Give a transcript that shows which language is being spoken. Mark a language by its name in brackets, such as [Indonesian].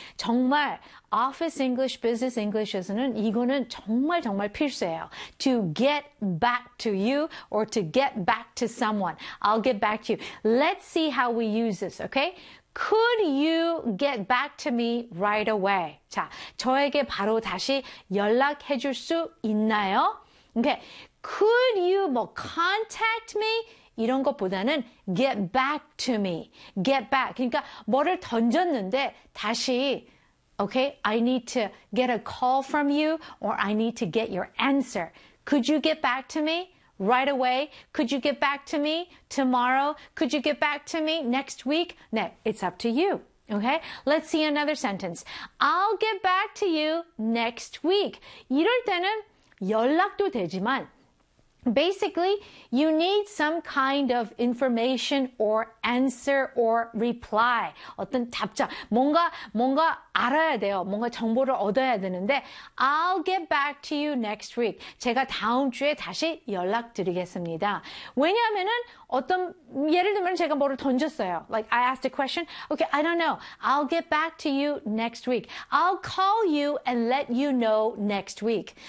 [Korean] 정말 [English] office English, business English [Korean] 에서는 이거는 정말 정말 필수예요. [English] To get back to you or to get back to someone. I'll get back to you. Let's see how we use this, okay? Could you get back to me right away? [Korean] 자, 저에게 바로 다시 연락해 줄 수 있나요? [English] Okay. Could you 뭐 contact me? [Korean] 이런 것보다는 [English] get back to me. Get back. [Korean] 그러니까 뭐를 던졌는데 다시 [English] okay, I need to get a call from you or I need to get your answer. Could you get back to me? Right away. Could you get back to me tomorrow? Could you get back to me next week? 네, it's up to you. Okay? Let's see another sentence. I'll get back to you next week. [Korean] 이럴 때는 연락도 되지만 [English] basically, you need some kind of information or answer or reply. [Korean] 어떤 답장. 뭔가 알아야 돼요. 뭔가 정보를 얻어야 되는데, [English] I'll get back to you next week. [Korean] 제가 다음 주에 다시 연락드리겠습니다. 왜냐하면은 어떤, 예를 들면 제가 뭐를 던졌어요. [English] Like, I asked a question. Okay, I don't know. I'll get back to you next week. I'll call you and let you know next week.